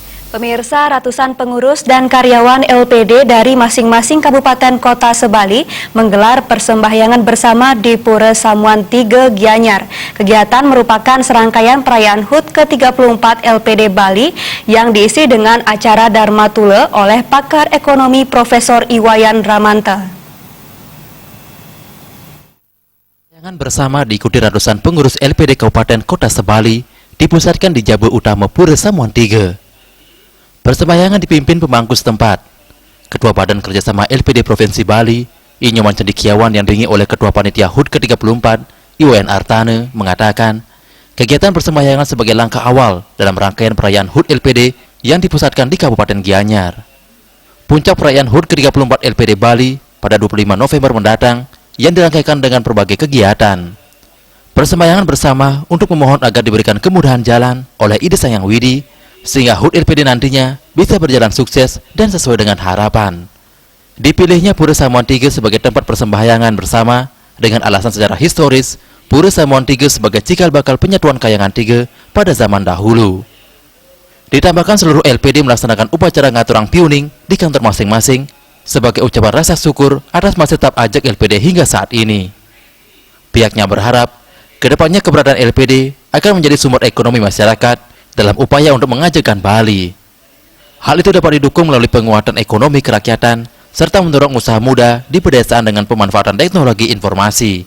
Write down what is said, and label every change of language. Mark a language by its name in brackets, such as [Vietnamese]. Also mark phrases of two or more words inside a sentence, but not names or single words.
[Indonesian] Pemirsa, ratusan pengurus dan karyawan LPD dari masing-masing kabupaten kota Sebali menggelar persembahyangan bersama di Pura Samuan 3 Gianyar. Kegiatan merupakan serangkaian perayaan HUT ke-34 LPD Bali yang diisi dengan acara Dharma Tule oleh pakar ekonomi Profesor Iwayan Ramanta. Perayaan bersama diikuti ratusan pengurus LPD Kabupaten Kota Sebali dipusatkan di Jabul Utama Pura Samuan 3. Persembahyangan dipimpin pemangku setempat. Ketua Badan Kerjasama LPD Provinsi Bali, Inyoman Cendikiawan yang diringi oleh Ketua Panitia HUT ke-34, Iwayan Artane, mengatakan, kegiatan persembahyangan sebagai langkah awal dalam rangkaian perayaan HUT LPD yang dipusatkan di Kabupaten Gianyar. Puncak perayaan HUT ke-34 LPD Bali pada 25 November mendatang yang dirangkaikan dengan berbagai kegiatan. Persembahyangan bersama untuk memohon agar diberikan kemudahan jalan oleh Ide Sayang Widi, sehingga HUT LPD nantinya bisa berjalan sukses dan sesuai dengan harapan. Dipilihnya Pura Samuan 3 sebagai tempat persembahyangan bersama dengan alasan sejarah historis, Pura Samuan 3 sebagai cikal bakal penyatuan Kayangan 3 pada zaman dahulu. Ditambahkan seluruh LPD melaksanakan upacara [Balinese] ngaturang piuning [Indonesian] di kantor masing-masing sebagai ucapan rasa syukur atas masih tetap ajak LPD hingga saat ini. Pihaknya berharap kedepannya keberadaan LPD akan menjadi sumber ekonomi masyarakat dalam upaya untuk mengajarkan Bali. Hal itu dapat didukung melalui penguatan ekonomi kerakyatan serta mendorong usaha muda di pedesaan dengan pemanfaatan teknologi informasi.